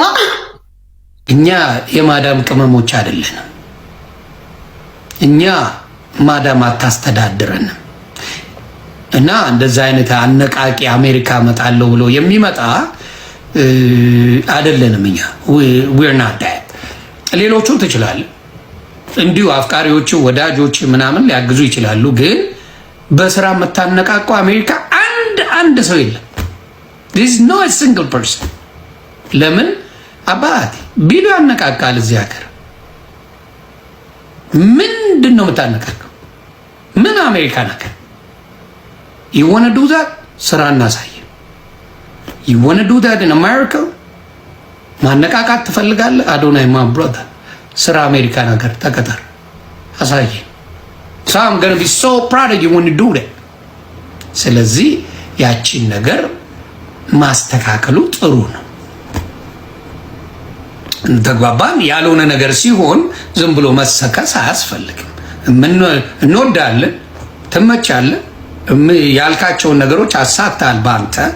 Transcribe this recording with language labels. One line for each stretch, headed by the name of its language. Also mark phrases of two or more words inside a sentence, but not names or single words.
Amharic: እኛ የማዳም ቅመሞች አይደለንም። እኛ ማዳም አታስተዳድረንም። እና እንደዛ አይነት አነቃቂ አሜሪካ መጣለው ብሎ የሚመጣ አይደለንም። እኛ
English: we're not that።
Amharic: ሌሎቹ ትችላል እንዲሁ አፍቃሪዎቹ ወዳጆች ምናምን ሊያግዙ ይችላሉ። ግን በስራ መታነቃቀው አሜሪካ አንድ ሰው የለም።
English: there is no a single person።
Amharic: ለምን አባቴ ቢሉ ያነቃቃል እዚህ ሀገር ምንድነው የምታነቃቀው? ምን አሜሪካ ነገር
English: you want to do that?
Amharic: ስራ እናሳይ።
English: you want to do that in America?
Amharic: ማነቃቃት ትፈልጋለህ? አዶናይ
English: my brother
Amharic: ስራ አሜሪካ ነገር ተቀጠር አሳይ።
English: so I'm going to be so proud of you when you do that።
Amharic: ስለዚህ ያቺን ነገር ማስተካከሉ ጥሩ ነው። ተግባባን። ያልሆነ ነገር ሲሆን ዝም ብሎ መሰከስ አያስፈልግም። እንወዳለን፣ ትመቻለህ፣ ያልካቸውን ነገሮች አሳክታል። ባንተ